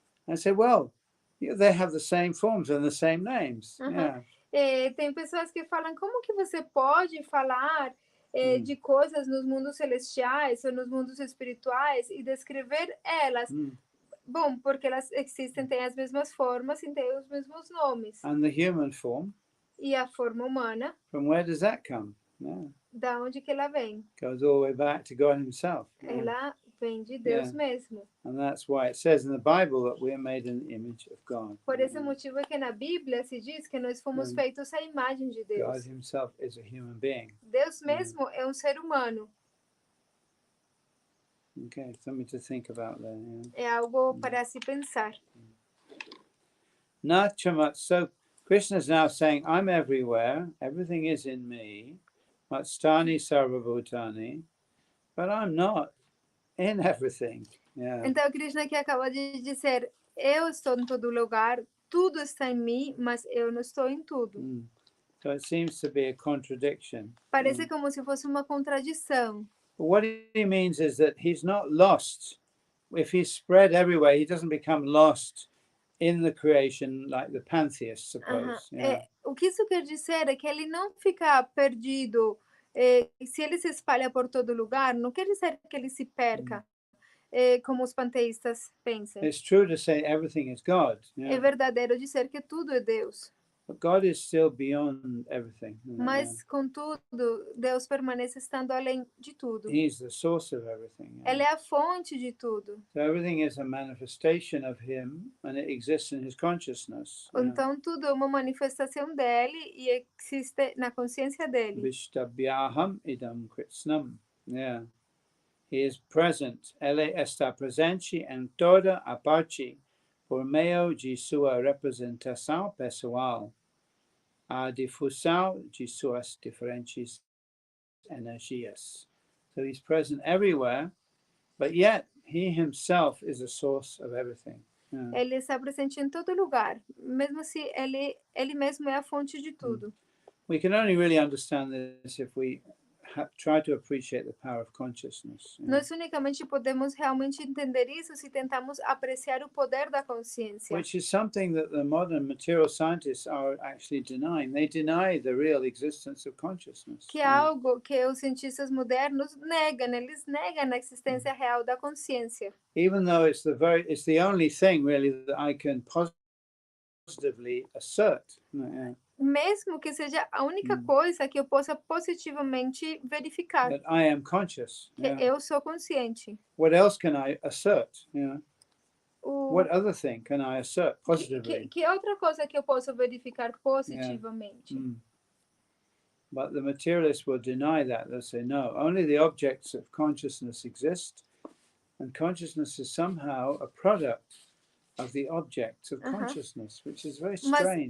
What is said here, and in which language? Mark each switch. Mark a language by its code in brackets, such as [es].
[en] And say, well, they have the same forms and the same names. [pt] Tem pessoas que falam, como que você pode falar de coisas nos mundos celestiais ou nos mundos espirituais e descrever elas? Bom, porque elas existem, têm as mesmas formas e têm os mesmos nomes. [en] And the human form? [pt] E a forma humana? [en] From where does that come? [pt] Da onde que ela vem? [en] Goes all the way back to God himself. [pt] Ela vem de Deus mesmo. [en] And that's why it says in the Bible that we are made in the image of God. [pt] Por esse motivo é que na Bíblia se diz que nós fomos feitos à imagem de Deus. [en] God himself is a human being. [pt] Deus mesmo é ser humano. [en] Okay, something to think about there. [pt] É algo para se pensar. [sa] Nachamat. [en] So Krishna is now saying, I'm everywhere, everything is in me, [sa] Matstani Sarvabhutani, [en] but I'm not in everything. [pt] Então Krishna aqui acaba de dizer, eu estou em todo lugar, tudo está em mim, mas eu não estou em tudo. [en] So it seems to be a contradiction. [pt] Parece como se fosse uma contradição. [en] But what he means is that he's not lost. If he's spread everywhere, he doesn't become lost in the creation like the pantheists suppose. [pt] O que isso quer dizer é que ele não fica perdido. Se ele se espalha por todo lugar, não quer dizer que ele se perca, como os panteístas pensam. [en] It's true to say everything is God. [pt] É verdadeiro dizer que tudo é Deus. [en] But God is still beyond everything. [pt] Mas, contudo, Deus permanece estando além de tudo. [en] He's the source of everything. [pt] Ele é a fonte de tudo. [en] So everything is a manifestation of him and it exists in his consciousness. [pt] Então tudo é uma manifestação dele e existe na consciência dele. [sa] Vishtabhyaham idam kritsnam. [en] Yeah. He is present. [pt] Ele está presente em toda a parte por meio de sua representação pessoal, a difusão de suas diferentes energias. [en] So he's present everywhere, but yet he himself is a source of everything. [pt] Ele está presente em todo lugar, mesmo se ele mesmo é a fonte de tudo. [en] We can only really understand this if we try to appreciate the power of consciousness. [pt] Nós unicamente podemos realmente entender isso se tentamos apreciar o poder da consciência. [en] Which is something that the modern material scientists are actually denying. They deny the real existence of consciousness. [pt] Que é algo que os cientistas modernos negam, eles negam a existência real da consciência. [en] Even though it's the only thing really that I can positively assert. [pt] Mesmo que seja a única coisa que eu possa positivamente verificar. [en] That I am conscious. [pt] Que eu sou consciente. [en] What else can I assert? What other thing can I assert positively? [pt] Que outra coisa que eu posso verificar positivamente? [en] But the materialists will deny that. They'll say, no, only the objects of consciousness exist, and consciousness is somehow a product of the objects of consciousness, which is very strange.